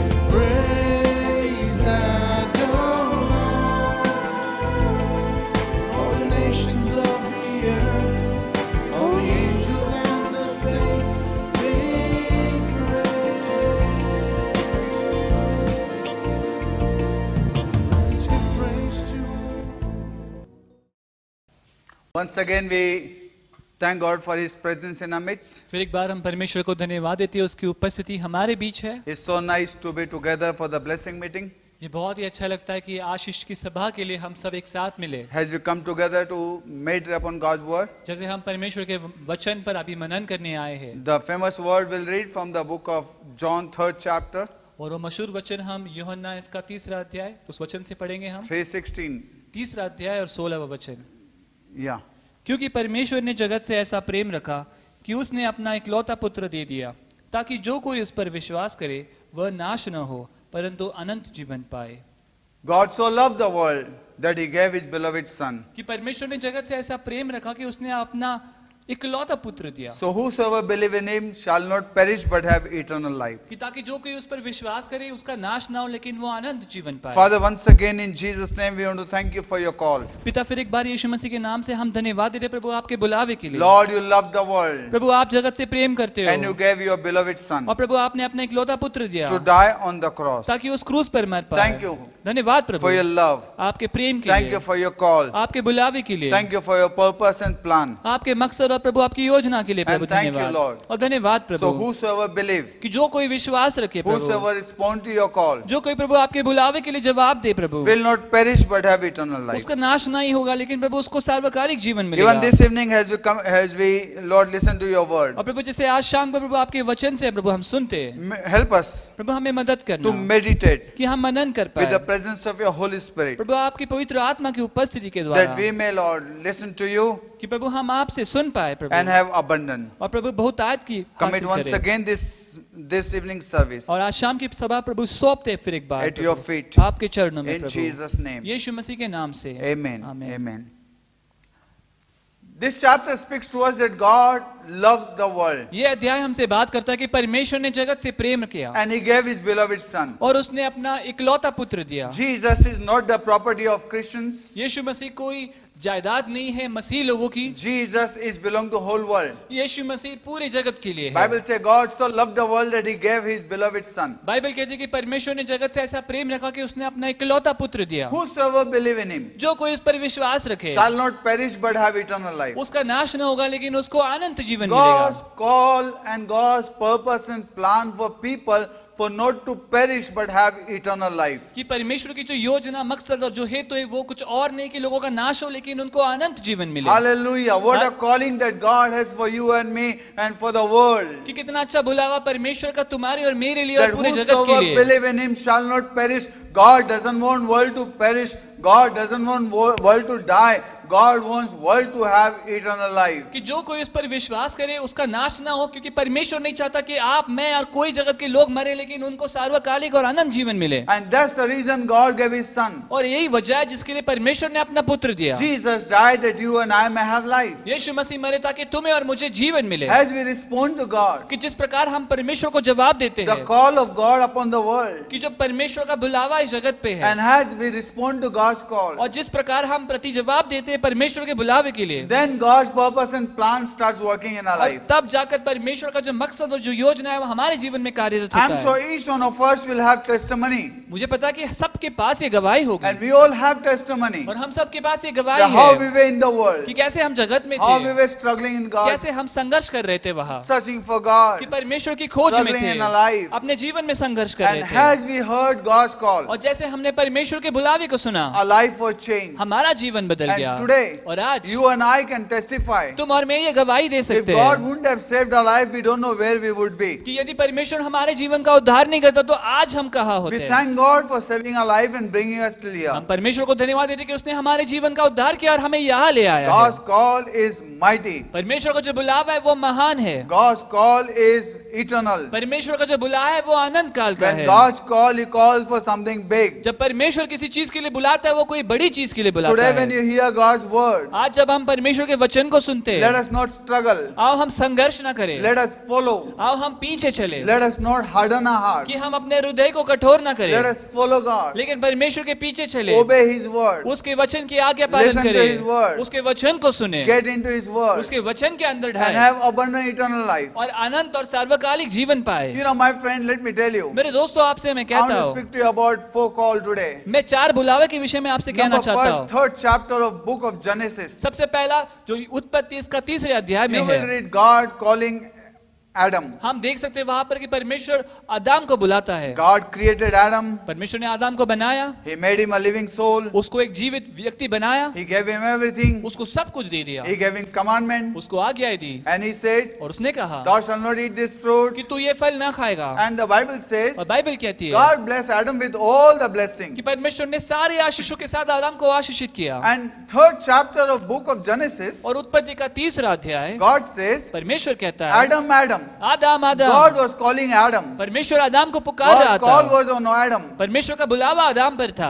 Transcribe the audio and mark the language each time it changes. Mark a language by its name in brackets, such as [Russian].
[English] Praise Adonai, all the nations of the earth, all the angels and the saints sing praise. Let's give praise to Him. Once again, we thank God for His presence in our midst. [Hindi] फिर एक बार हम परमेश्वर को धन्यवाद देते हैं, उसकी उपस्थिति हमारे बीच है। [English] It's so nice to be together for the blessing meeting. [Hindi] ये बहुत ही अच्छा लगता है कि आशीष की सभा के लिए हम सब एक साथ मिले। [English] As we come together to meditate upon God's word, [Hindi] जैसे हम परमेश्वर के वचन पर अभी मनन करने आए हैं, [English] the famous word we'll read from the book of John, 3rd chapter, [Hindi] और वो मशहूर वचन हम यूहन्ना इसका 3रा अध्याय उस वचन से पढ़ेंगे हम। [English] 3:16. [Hindi] 3रा अध्याय और 16वां वचन। [English] Yeah. [Hindi] क्योंकि परमेश्वर ने जगत से ऐसा प्रेम रखा कि उसने अपना इकलौता पुत्र दे दिया, ताकि जो कोई उस पर विश्वास करे वह नाश न हो परंतु अनंत जीवन पाए। [English] God so loved the world that he gave his beloved son. [Hindi] कि परमेश्वर ने जगत से ऐसा प्रेम रखा कि उसने अपना इकलौता पुत्र दिया, [English] So whosoever believe in him shall not perish but have eternal life. [Hindi] कि ताकि जो कोई उस पर विश्वास करे उसका नाश ना हो लेकिन वो अनंत जीवन पाए। [English] Father, once again in Jesus' name we want to thank you for your call. [Hindi] पिता, फिर एक बार यीशु मसीह के नाम से हम धन्यवाद देते हैं प्रभु आपके बुलावे के लिए। [English] Lord, you loved the world [Hindi] प्रभु आप जगत से प्रेम करते [English] and you [Hindi] हो [English] gave your beloved son [Hindi] और प्रभु आपने अपना इकलौता पुत्र दिया [English] to die on the cross. [Hindi] ताकि उस क्रूस पर मर पाए। [English] Thank you [Hindi] धन्यवाद प्रभु [English] for your love. [Hindi] आपके प्रेम के [English] Thank [Hindi] लिए, [English] you for your call. [Hindi] आपके बुलावे के लिए, [English] Thank you for your purpose and plan. [Hindi] आपके मकसद और प्रभु आपकी योजना के लिए प्रभु [English] And thank you, [Hindi] धन्यवाद। [English] Lord. [Hindi] और धन्यवाद [English] So [Hindi] प्रभु [English] whosoever believe, [Hindi] कि जो कोई विश्वास रखे प्रभु, [English] whosoever respond to your call [Hindi] जो कोई प्रभु आपके बुलावे के लिए जवाब दे प्रभु, [English] will not perish but have eternal life. [Hindi] उसका नाश नहीं होगा लेकिन प्रभु उसको सार्वकालिक जीवन [English] Even [Hindi] मिलेगा। [English] this evening as we Lord listen to your word, [Hindi] और प्रभु जैसे आज शाम को प्रभु आपके वचन से प्रभु हम सुनते हैं, [English] help us [Hindi] प्रभु हमें मदद [English] to [Hindi] करना [English] meditate [Hindi] कि हम मनन कर [English] with the [Hindi] पाए [English] presence of your Holy Spirit, [Hindi] प्रभु आपकी पवित्र आत्मा की उपस्थिति के [English] that we may, Lord, listen to you [Hindi] कि प्रभु हम आपसे सुन पाए प्रभु [English] and have abundance. [Hindi] और प्रभु बहुत आयत की [English] Commit [Hindi] हासिल [English] once [Hindi] करें। [English] again this evening service [Hindi] और आज शाम की सभा प्रभु सौंपते हैं फिर एक बार [English] at your [Hindi] प्रभु, [English] feet. [Hindi] आपके चरणों में [English] In [Hindi] प्रभु, [English] Jesus' name. [Hindi] यीशु मसीह के नाम से [English] Amen. [Hindi] आमीन। [English] Amen. This chapter speaks to us that God loved the world [Hindi] ये अध्याय हमसे बात करता है कि परमेश्वर ने जगत से प्रेम किया [English] and he gave his beloved son. [Hindi] और उसने अपना इकलौता पुत्र दिया। [English] Jesus is not the property of Christians. [Hindi] यीशु मसीह कोई जायदाद नहीं है मसीह लोगों की, [English] Jesus is belong to whole world. [Hindi] यीशु मसीह पूरे जगत के लिए है। [English] Bible says God so loved the world that he gave his beloved son. [Hindi] Bible कहती है कि परमेश्वर ने जगत से ऐसा प्रेम रखा कि उसने अपना इकलौता पुत्र दिया। [English] Whosoever believe in him [Hindi] जो कोई इस पर विश्वास रखे [English] shall not perish but have eternal life. [Hindi] उसका नाश न होगा लेकिन उसको अनंत जीवन [English] God's [Hindi] मिलेगा। [English] call and God's purpose and plan for people for not to perish but have eternal life. [Hindi] कि परमेश्वर की जो योजना मकसद और जो हेतु है वो कुछ और नहीं कि लोगों का नाश हो लेकिन उनको अनंत जीवन मिले। [English] Hallelujah. What a calling that God has for you and me and for the world. [Hindi] कि कितना अच्छा बुलावा परमेश्वर का तुम्हारे और मेरे लिए [English] That [Hindi] और पूरे जगत के [English] whosoever [Hindi] लिए। [English] believe in him shall not perish. God doesn't want world to perish. God doesn't want world to die. God wants world to have eternal life. [Hindi] कि जो कोई उस पर विश्वास करे उसका नाश ना हो, क्योंकि परमेश्वर नहीं चाहता कि आप, मैं और कोई जगत के लोग मरे लेकिन उनको सार्वकालिक और अनंत जीवन मिले। [English] And that's the reason God gave his son. [Hindi] और यही वजह है जिसके लिए परमेश्वर ने अपना पुत्र दिया। [English] Jesus died that you and I may have life. [Hindi] यीशु मसीह मरे ताकि तुम्हें और मुझे जीवन मिले। [English] As we respond to God, [Hindi] कि जिस प्रकार हम परमेश्वर को जवाब देते [English] the [Hindi] हैं [English] call of God upon the world, [Hindi] कि जो परमेश्वर का बुलावा इस जगत पे है, [English] and as we respond to God's call, [Hindi] और जिस प्रकार हम प्रति जवाब देते हैं परमेश्वर के बुलावे के लिए, [English] then God's purpose and plan starts working in our [Hindi] और [English] life. [Hindi] तब जाकर परमेश्वर का जो मकसद और जो योजना है वो हमारे जीवन में कार्यरत [English] I'm [Hindi] होता [English] sure [Hindi] है। [English] each one of us will have testimony, [Hindi] मुझे पता है कि सबके पास ये गवाही होगी, [English] and we all have testimony. [Hindi] और हम सबके पास ये [English] That [Hindi] गवाही [English] how we [Hindi] है [English] were in the world, [Hindi] कि कैसे हम जगत में [English] how we [Hindi] थे, [English] were struggling in God, [Hindi] कैसे हम संघर्ष कर रहे थे वहाँ, [English] searching for God, [Hindi] कि परमेश्वर की खोज में [English] struggling [Hindi] थे, [English] in our life. [Hindi] अपने जीवन में संघर्ष कर [English] And [Hindi] रहे थे। [English] as we heard God's call, [Hindi] और जैसे हमने परमेश्वर के बुलावे को सुना, [English] our life was changed. [Hindi] हमारा जीवन बदल गया। [English] And today, [Hindi] और आज [English] you and I can testify. [Hindi] तुम और मैं ये गवाही दे [English] If [Hindi] सकते [English] God [Hindi] हैं [English] wouldn't have saved our life, we don't know where we would be. [Hindi] कि यदि परमेश्वर हमारे जीवन का उद्धार नहीं करता तो आज हम कहाँ [English] We [Hindi] होते। [English] thank God for saving our life and bringing us till here. [Hindi] हम परमेश्वर को धन्यवाद देते कि उसने हमारे जीवन का उद्धार किया और हमें यहाँ ले आया है। [English] God's call is mighty. [Hindi] परमेश्वर का जो बुलावा है वो महान है। [English] God's call is eternal. [Hindi] परमेश्वर का जो बुलावा है वो अनंत काल का [English] When [Hindi] है। [English] God's call, He calls for something big. [Hindi] जब परमेश्वर किसी चीज के लिए बुलाता है वो कोई बड़ी चीज के लिए बुलाता [English] Today, when [Hindi] है। [English] you hear God's word, [Hindi] आज जब हम परमेश्वर के वचन को सुनते [English] let [Hindi] हैं, [English] us not struggle. [Hindi] आओ हम संघर्ष ना करें, [English] Let us follow. [Hindi] आओ हम पीछे चले, [English] Let us not harden our heart. [Hindi] कि हम अपने हृदय को कठोर ना [English] Let [Hindi] करें, [English] us follow God. [Hindi] लेकिन परमेश्वर के पीछे चले, [English] Obey His word. [Hindi] उसके वचन की आज्ञा पालन [English] Listen to His [Hindi] करें, [English] word. [Hindi] उसके वचन को सुने, [English] Get into His word [Hindi] उसके वचन के अंदर [English] and [Hindi] ढाए [English] have abundant eternal life. [Hindi] और अनंत और सार्वकालिक जीवन पाए। [English] You know, my friend, let me tell you. [Hindi] मेरे दोस्तों आपसे मैं [English] I want [Hindi] कहता [English] to [Hindi] हूँ, [English] speak to you about four call today. [Hindi] मैं 4 बुलावे के विषय में आपसे कहना [English] Number [Hindi] चाहता [English] first, [Hindi] हूँ। [English] third chapter of book of Genesis. [Hindi] सबसे पहला जो उत्पत्ति इसका 3रे अध्याय में [English] You will [Hindi] है, [English] read God calling Adam. [Hindi] हम देख सकते हैं वहां पर कि परमेश्वर आदम को बुलाता है। [English] God created Adam. [Hindi] परमेश्वर ने आदम को बनाया, [English] He made him a living soul. [Hindi] उसको एक जीवित व्यक्ति बनाया, [English] He gave him everything. [Hindi] उसको सब कुछ दे दिया, [English] He gave him commandment. [Hindi] उसको आज्ञाएं दी, [English] And he said, [Hindi] और उसने कहा [English] thou shalt not eat this fruit. [Hindi] कि तू ये फल ना खाएगा। [English] And the Bible says, [Hindi] और बाइबल कहती है [English] God blessed Adam with all the blessings. [Hindi] कि परमेश्वर ने सारे आशीषों के साथ आदम को आशीषित किया। [English] And third chapter of book of Genesis, [Hindi] और उत्पत्ति का 3रा अध्याय, [English] God says, [Hindi] परमेश्वर कहता है, [English] Adam, Adam. [Hindi] Adam Adam, [English] God was calling Adam. [Hindi] परमेश्वर आदम को पुकार रहा [English] God's call [Hindi] था, [English] was on Adam. [Hindi] परमेश्वर का बुलावा आदम पर था।